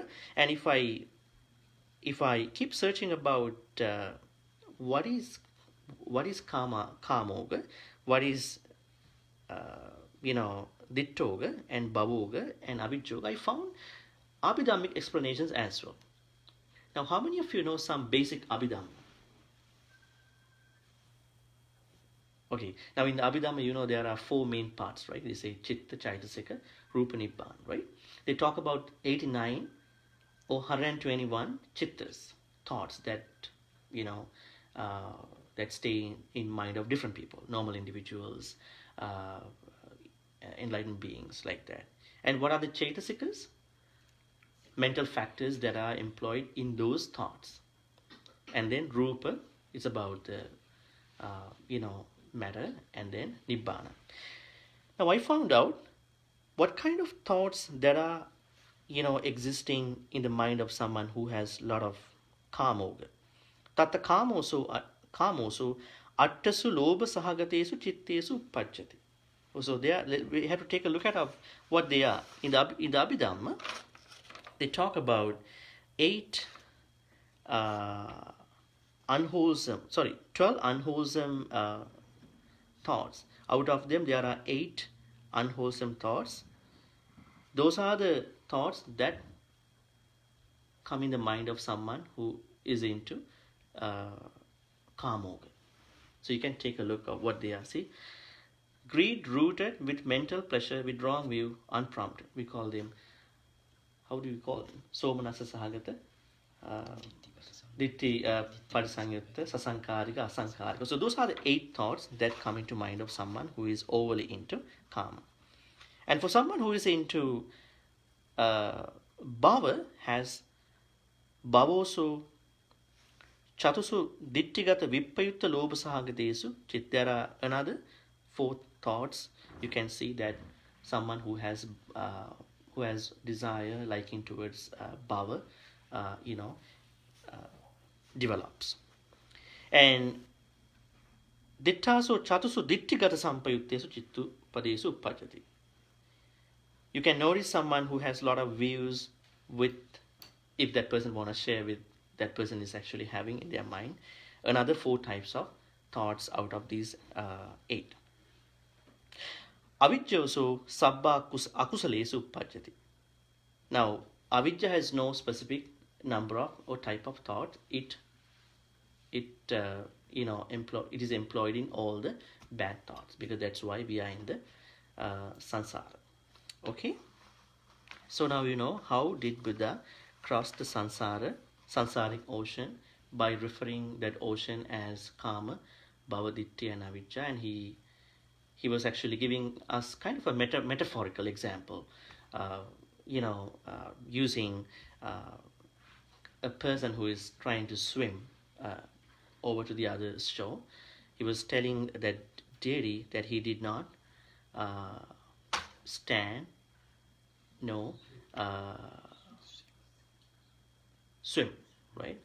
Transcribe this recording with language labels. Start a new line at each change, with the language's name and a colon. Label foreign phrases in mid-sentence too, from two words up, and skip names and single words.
English: And if I keep searching about what is kamoga, what is dittoga and bhavoga and avijjoga, I found abhidhammic explanations as well. Now, how many of you know some basic abhidhamma? Okay, now in the abhidhamma, there are 4 main parts, right?
Pali: They say chitta, chaitasika, rupa, nibbana,
English: right? They talk about 89 or 121 chittas, thoughts that that stay in mind of different people, normal individuals, enlightened beings, like that. And what are the chaitasikas? Mental factors that are employed in those thoughts. And then rupa, It's about the matter, and then nibbana. Now I found out what kind of thoughts that are existing in the mind of someone who has a lot of kamoga.
Pali: Tatta kamosu attasu lobha sahagatesu chittesu uppajjati.
English: So we have to take a look at what they are. In the Abhidhamma, they talk about 12 unwholesome thoughts. Out of them, there are 8 unwholesome thoughts. Those are the thoughts that come in the mind of someone who is into kamoga. So you can take a look at what they are. See, greed rooted with mental pleasure, with wrong view, unprompted. We call them, how do we call them?
Pali: Somanasa sahagata, ditti parisanyutta, sasankarika, asankarika.
English: So those are the 8 thoughts that come into mind of someone who is overly into kama. And for someone who is into
Pali: bhava, has bhavosu chatusu dittigata vippayutta lobha sahagatesu chit.
English: There are another 4 thoughts. You can see that someone who has desire, liking towards bhava, develops.
Pali: And dittasu chatusu dittigata sampayuttesu chittu padesu uppajjati.
English: You can notice someone who has a lot of views with, if that person want to share with, that person is actually having in their mind another 4 types of thoughts out of these 8.
Pali: Avijjasu sabba akusalesu uppajjati.
English: Now, avijja has no specific number of or type of thought. It is employed in all the bad thoughts, because that's why we are in the samsara. Okay, so now you know how did Buddha cross the samsaric ocean, by referring that ocean as
Pali: kama, bhava, ditthi
English: and avijja. And he was actually giving us kind of a metaphorical example, using a person who is trying to swim over to the other shore. He was telling that deity that he did not stand, swim, right?